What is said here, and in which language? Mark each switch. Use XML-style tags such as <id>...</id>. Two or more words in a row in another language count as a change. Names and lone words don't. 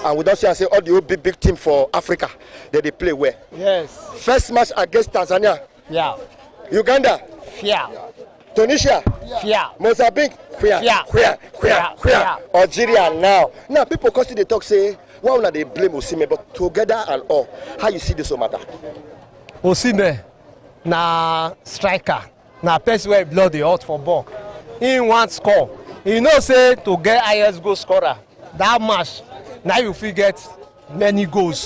<pcm>And we don't say all the big team for Africa that they play where. Yes. First match against Tanzania. Yeah. Uganda. Yeah. Tunisia. Yeah. Mozambique. Algeria now. Now people constantly talk say why would they blame Osimhen, but together and all, how you see this matter? Osimhen na striker, na person wey blood dey hot for ball. He want score. You know say to get highest goal scorer, that match now you fit get many goals.</pcm>